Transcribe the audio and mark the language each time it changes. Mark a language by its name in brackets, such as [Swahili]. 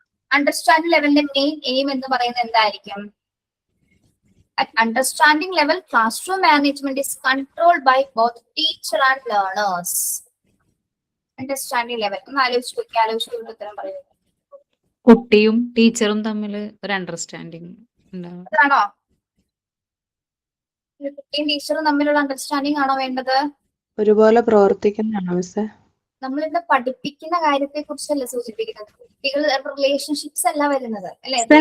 [Malayalam] Understanding ലെവലിന്റെ main aim എന്ന് പറയുന്നത് എന്തായിരിക്കും? [English] At understanding level, classroom management is controlled by both teacher and learners. [Malayalam] Understanding level. ഒന്ന് ആലോചിച്ച് ഉത്തരം പറയുന്നത്. കുട്ടിയും ടീച്ചറും തമ്മിൽ ഒരു അണ്ടർസ്റ്റാൻഡിങ് ഉണ്ടാവും. അതാണോ? കുട്ടിയും ടീച്ചറും തമ്മിലുള്ള അണ്ടർസ്റ്റാൻഡിംഗ് ആണോ വേണ്ടത്? ഒരുപോലെ പ്രവർത്തിക്കുന്നതാണോ മിസ്സേ? നമ്മളിവിടെ പഠിപ്പിക്കുന്ന കാര്യത്തെ കുറിച്ചല്ല സൂചിപ്പിക്കുന്നത്. കുട്ടികൾ റിലേഷൻഷിപ്സ് അല്ല വരുന്നത്, അല്ലെ?